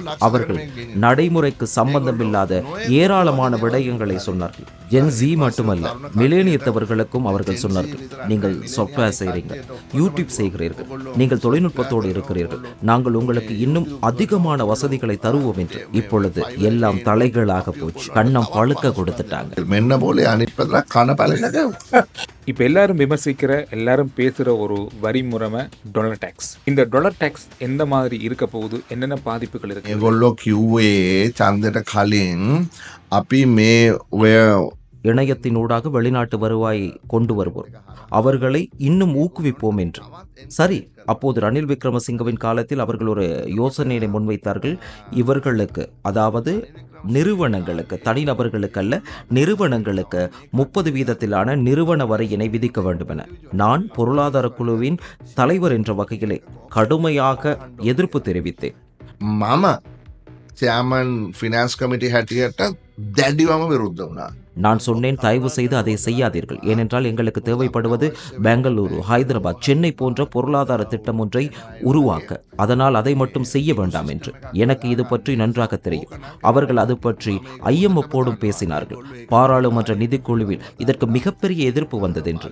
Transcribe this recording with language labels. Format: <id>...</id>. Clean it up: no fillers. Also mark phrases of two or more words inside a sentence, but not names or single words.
<ta>அவர்கள் நடைமுறைக்கு சம்பந்தமில்லாத ஏராளமான விடயங்களை சொன்னார்கள். ஜென் ஜி மட்டுமல்ல, மிலேனியத்தவர்களுக்கும் அவர்கள் சொன்னார்கள், நீங்கள் சாஃப்ட்வேர் செய்கிறீர்கள், யூடியூப் செய்கிறீர்கள், நீங்கள் தொழில்நுட்பத்தோடு இருக்கிறீர்கள், நாங்கள் உங்களுக்கு இன்னும் அதிகமான வசதிகளை தருவோம் என்று. இப்பொழுது எல்லாம் தலைகளாக போச்சு. கண்ணம் பழுக்க கொடுத்துட்டாங்க.</ta> <si>මෙන්න බෝලේ අනිත් පැත්තට කන පැලෙනක</si> <ta>இப்ப எல்லாரும் விமர்சிக்கிற, எல்லாரும் பேசுற ஒரு வரி முறைமை</ta> <en>dollar tax.</en> <ta>இந்த</ta> <en>dollar tax</en> <ta>எந்த மாதிரி இருக்க போகுது, என்னென்ன பாதிப்புகள் இருக்கு?</ta> <si>ඒගොල්ලෝ කිව්වේ ඡන්දයට කලින් අපි මේ ඔය</si> <ta>இணையத்தினூடாக வெளிநாட்டு வருவாயை கொண்டு வருவோம், அவர்களை இன்னும் ஊக்குவிப்போம் என்று. சரி, அப்போது ரணில் விக்ரமசிங்கவின் காலத்தில் அவர்கள் ஒரு யோசனையை முன்வைத்தார்கள். இவர்களுக்கு, அதாவது நிறுவனங்களுக்கு, தனிநபர்களுக்கு அல்ல, நிறுவனங்களுக்கு 30% நிறுவன வரியினை விதிக்க வேண்டும் என. நான் பொருளாதார குழுவின் தலைவர் என்ற வகையிலே கடுமையாக எதிர்ப்பு தெரிவித்தேன்.</ta> <si>මම</si> <en>chairman finance committee</en> <si>හැටියට දැඩිවම විරුද්ධ වුණා.</si> <ta>நான் சொன்னேன், தயவு செய்து அதை செய்யாதீர்கள். ஏனென்றால் எங்களுக்கு தேவைப்படுவது பெங்களூரு, ஹைதராபாத், சென்னை போன்ற பொருளாதார திட்டம் ஒன்றை உருவாக்க. அதனால் அதை மட்டும் செய்ய வேண்டாம் என்று. எனக்கு இது பற்றி நன்றாக தெரியும். அவர்கள் அது பற்றி IMFோடும் பேசினார்கள். பாராளுமன்ற நிதிக்குழுவில் இதற்கு மிகப்பெரிய எதிர்ப்பு வந்தது என்று.</ta>